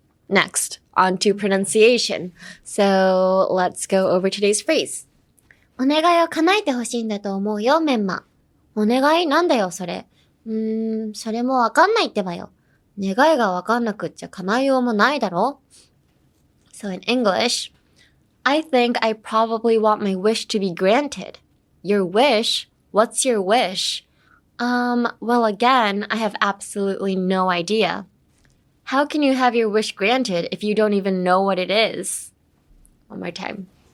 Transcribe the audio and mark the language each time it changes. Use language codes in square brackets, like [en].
[en] Next, on to pronunciation. So let's go over today's phrase. [ja] お願いを叶えてほしいんだと思うよ、メンマ。お願いなんだよ、それ。それもわかんないってばよ。願いがわかんなくっちゃ叶えようもないだろ。 [en] So in English, I think I probably want my wish to be granted. Your wish? What's your wish? Well, again, I have absolutely no idea. How can you have your wish granted if you don't even know what it is? One more time.